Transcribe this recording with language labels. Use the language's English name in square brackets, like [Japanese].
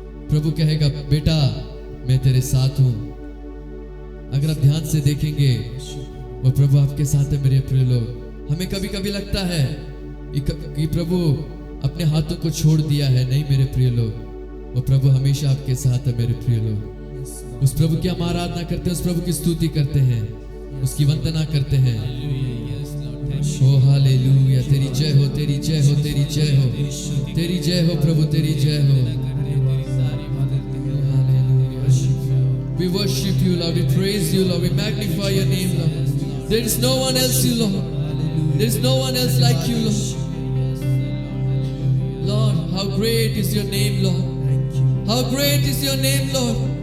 [Hindi] प्रभु कहेगा बेटा मैं तेरे साथ हूं। अगर आप ध्यान से देखेंगे, वो प्रभु आपके साथ है मेरे प्रिय लोग। हमें कभी कभी लगता है कि प्रभु अपने हाथों को छोड़ दिया है। नहीं मेरे प्रिय लोग, वो प्रभु हमेशा आपके साथ है मेरे प्रिय लोग। उस प्रभु की हम आराधना करते हैं, उस प्रभु की स्तुति करते हैं, उसकी वंदना करते हैं। ओ हालेलुया, तेरी जय हो, तेरी जय हो, तेरी जय हो, तेरी जय हो प्रभु, तेरी जय हो। [English] We worship you, Lord. We praise you, Lord. We magnify your name, Lord. There is no one else, you, Lord. There is no one else like you, Lord. Lord, how great is your name, Lord. How great is your name, Lord.